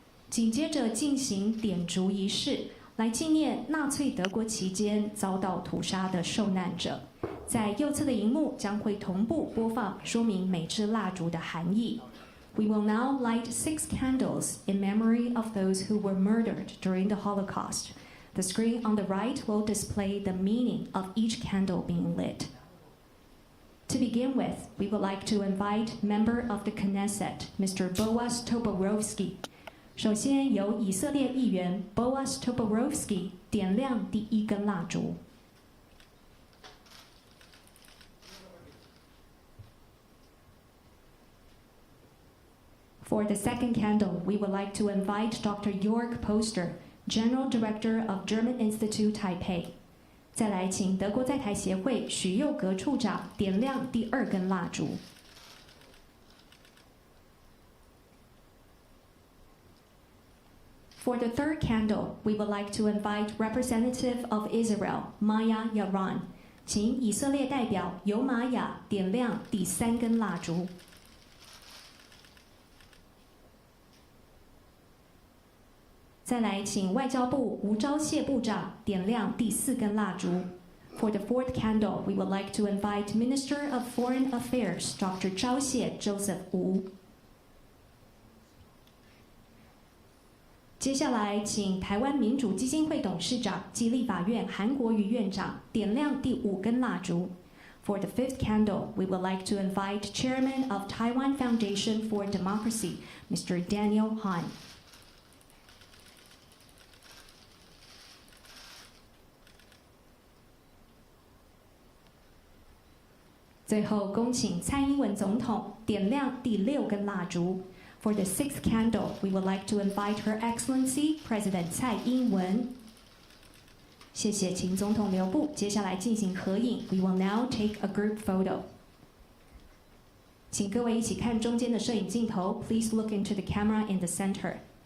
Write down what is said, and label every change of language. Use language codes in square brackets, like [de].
[zh] 紧接着进行点烛仪式，来纪念纳粹德国期间遭到屠杀的受难者。在右侧的荧幕将会同步播放说明每支蜡烛的含义。 [en] We will now light 6 candles in memory of those who were murdered during the Holocaust. The screen on the right will display the meaning of each candle being lit. To begin with, we would like to invite member of the Knesset, Mr. Boaz Toporowski. [zh] 首先由以色列议员 Boaz Toporowski 点亮第1根蜡烛。 [en] For the second candle, we would like to invite Dr. Jörg Poster, General Director of German Institute Taipei. [zh] 再来请德国在台协会许佑格处长点亮第2根蜡烛。 [en] For the third candle, we would like to invite Representative of Israel, Maya Yaron. [zh] 请以色列代表尤玛雅点亮第3根蜡烛。再来请外交部吴钊燮部长点亮第4根蜡烛。 [en] For the fourth candle, we would like to invite Minister of Foreign Affairs, Dr. 钊燮 Joseph Wu. [zh] 接下来请台湾民主基金会董事长及立法院韩国瑜院长点亮第5根蜡烛。 [en] For the fifth candle, we would like to invite Chairman of Taiwan Foundation for Democracy, Mr. Daniel Han. [zh] 最后，恭请蔡英文总统点亮第6根蜡烛。 [en] For the sixth candle, we would like to invite Her Excellency President 蔡英文。 [zh] 谢谢，请总统留步。接下来进行合影。 [en] We will now take a group photo. [zh] 请各位一起看中间的摄影镜头。 [en] Please look into the camera in the center.